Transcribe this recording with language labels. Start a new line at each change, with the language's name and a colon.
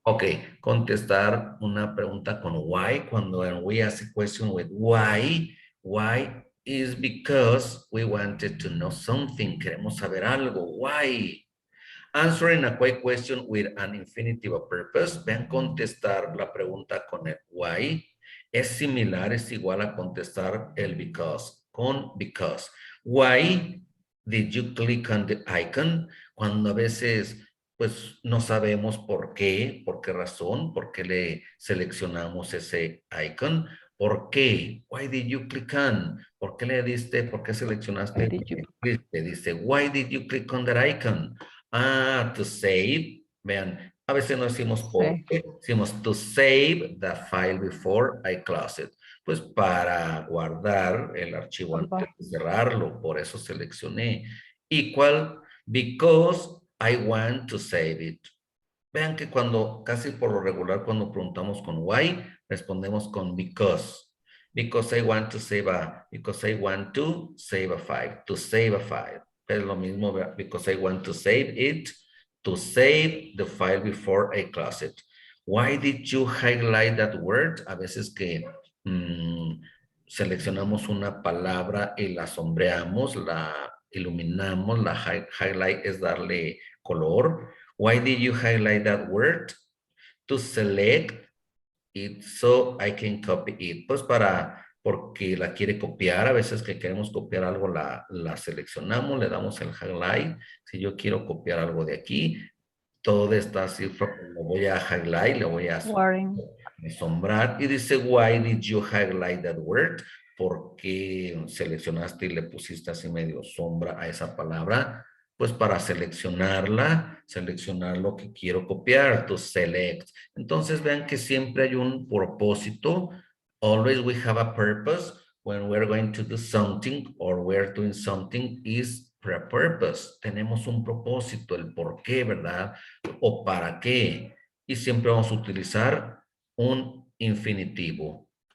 English: Ok,
Spanish: contestar una pregunta con why,
English: cuando we ask a question with why is because we wanted to know something,
Spanish: queremos saber algo,
English: why. Answering a why question with an infinitive of purpose,
Spanish: vean, contestar la pregunta con el why, es similar, es igual a contestar el because, con because.
English: Why did you click on the icon?
Spanish: Cuando a veces pues no sabemos por qué razón, por qué le seleccionamos ese icon, ¿por qué?
English: Why did you click on?
Spanish: ¿Por qué le diste, por qué seleccionaste? Te dice,
English: why did you click on that icon? Ah, to save,
Spanish: vean, a veces no decimos por qué, decimos
English: to save the file before I close it.
Spanish: Pues para guardar el archivo antes de cerrarlo, por eso seleccioné.
English: Equal, because I want to save it.
Spanish: Vean que cuando, casi por lo regular, cuando preguntamos con why, respondemos con because.
English: Because I want to save because I want to save a file, to save a file.
Spanish: Es lo mismo,
English: because I want to save it, to save the file before I close it. Why did you highlight that word?
Spanish: A veces que seleccionamos una palabra y la sombreamos, la iluminamos, la highlight es darle color.
English: Why did you highlight that word? To select it so I can copy it.
Spanish: Pues porque la quiere copiar, a veces que queremos copiar algo la seleccionamos, le damos el highlight. Si yo quiero copiar algo de aquí, todo está así, lo voy a highlight, le voy a sombrar y dice,
English: why did you highlight that word?
Spanish: ¿Por qué seleccionaste y le pusiste así medio sombra a esa palabra? Pues para seleccionar lo que quiero copiar,
English: to select.
Spanish: Entonces vean que siempre hay un propósito.
English: Always we have a purpose when we're going to do something or we're doing something is for a purpose.
Spanish: Tenemos un propósito, el por qué, ¿verdad? O para qué. Y siempre vamos a utilizar un infinitivo.